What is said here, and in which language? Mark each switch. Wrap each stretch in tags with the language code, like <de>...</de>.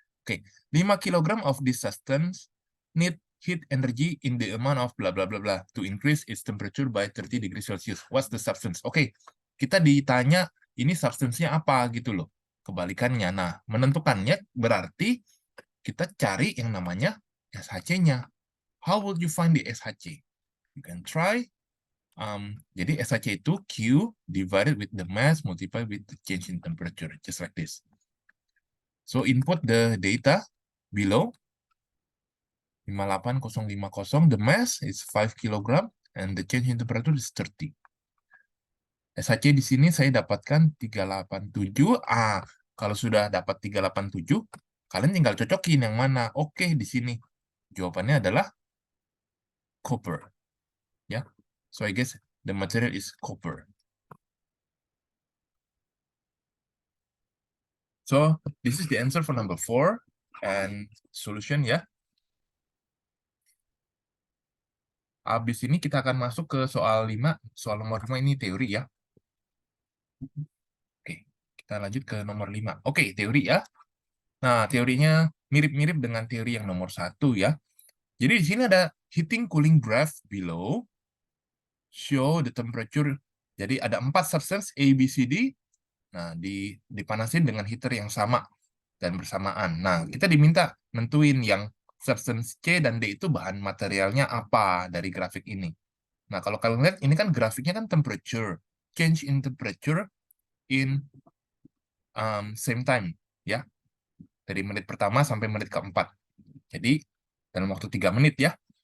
<en>Oke, 5 kilogram of this substance need heat energy in the amount of bla bla bla bla to increase its temperature by 30 degrees Celsius. What's the substance?</en> <id>Oke, kita ditanya ini substance-nya apa gitu loh. Kebalikannya. Nah, menentukannya berarti kita cari yang namanya SHC-nya.</id> <en>How would you find the SHC? You can try.</en> <id>Jadi SHC itu</id> <en>Q divided with the mass multiplied with the change in temperature, just like this. So input the data below. 58050, the mass is 5 kg and the change in temperature is 30.</en> <id>SHC di sini saya dapatkan 387. Kalau sudah dapat 387, kalian tinggal cocokin yang mana. Oke, di sini jawabannya adalah copper. Ya.</id> <en>So I guess the material is copper. So this is the answer for number 4 and solution ya.</en> <id>Habis ini kita akan masuk ke soal 5. Soal nomor 5 ini teori ya. Oke, kita lanjut ke nomor 5. Oke, teori ya. Nah, teorinya mirip-mirip dengan teori yang nomor 1 ya. Jadi di sini ada</id> <en>heating cooling graph below. Show the temperature.</en> <id>Jadi ada 4 substance A, B, C, D. Nah, dipanasin dengan heater yang sama dan bersamaan. Nah, kita diminta nentuin yang substance C dan D itu bahan materialnya apa dari grafik ini. Nah, kalau kalian lihat, ini kan grafiknya kan temperature.</id> <en>Change in temperature in same time.</en> <id>Ya, dari menit pertama sampai menit keempat. Jadi, dalam waktu 3 menit ya.</id>